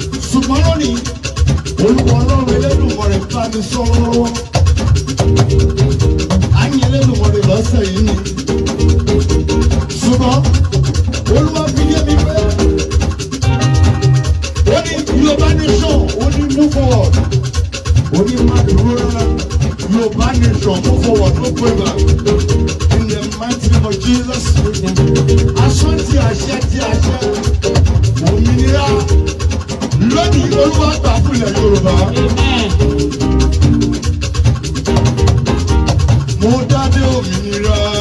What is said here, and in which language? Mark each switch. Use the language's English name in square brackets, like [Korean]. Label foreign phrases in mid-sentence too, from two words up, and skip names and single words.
[Yoruba] Ṣùgbọ́n lónìí, Olúwa Ọlọ́run Elédùmarè bá mi sọ lọ́wọ́. À ń yìn Elédùmarè lọ́sẹ̀ yìí ni. Ṣùgbọ́n Olúwa fi yé mi pé ó ní Yorùbá nation, ó ní [English] move forward. Onímọ̀-àdúrà Yorùbá nation, move forward, no going back. In the mighty name of Jesus. [Yoruba] Aṣọ ti àṣẹ, ti àṣẹ. Òmìnira. Lónìí, Olúwa gbà fún ilẹ̀ Yorùbá. Amen. Mo dádé òmìnira.